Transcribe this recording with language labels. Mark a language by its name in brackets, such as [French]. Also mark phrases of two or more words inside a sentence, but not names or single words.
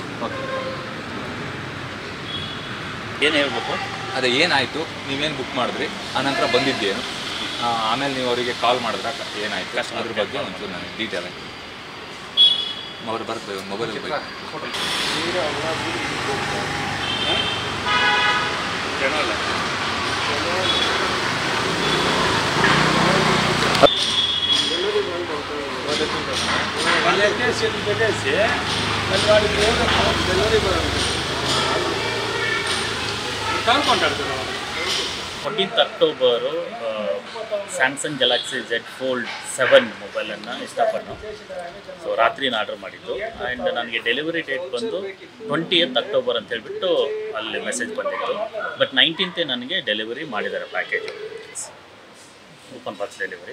[Kannada] ಓಕೆ. ಏನು ಹೇಳ್ಬೇಕು? ಅದೇ ಏನಾಯಿತು, ನೀವೇನು ಬುಕ್ ಮಾಡಿದ್ರಿ, ಆನಂತರ ಬಂದಿದ್ದೇನು, ಆಮೇಲೆ ನೀವು ಅವರಿಗೆ ಕಾಲ್ ಮಾಡಿದ್ರೆ ಏನಾಯಿತು ಅದ್ರ ಬಗ್ಗೆ ಒಂಚೂರು ನನಗೆ ಡೀಟೇಲ್ ಆಗಿ ಅವ್ರು ಬರ್ತದೆ ಒಂದು ಮೊಬೈಲಲ್ಲಿ ಬೇಕು. [Telugu] పెట్టేసి మళ్ళీ వాడికి డెలివరీ కనుక్కుంటాడు కదా. [Kannada] 14th ಅಕ್ಟೋಬರು ಸ್ಯಾಮ್ಸಂಗ್ ಗ್ಯಾಲಕ್ಸಿ Z Fold 7 ಮೊಬೈಲನ್ನು ಇಷ್ಟಪಟ್ಟು ಸೊ ರಾತ್ರಿನ ಆರ್ಡರ್ ಮಾಡಿದ್ದು. ಆ್ಯಂಡ್ ನನಗೆ [English] delivery date [Kannada] ಬಂದು 20th ಅಕ್ಟೋಬರ್ ಅಂತ ಹೇಳ್ಬಿಟ್ಟು ಅಲ್ಲಿ ಮೆಸೇಜ್ ಬಂದಿತ್ತು. ಬಟ್ 19th ನನಗೆ ಡೆಲಿವರಿ ಮಾಡಿದ್ದಾರೆ ಪ್ಯಾಕೇಜು, [English] open box delivery.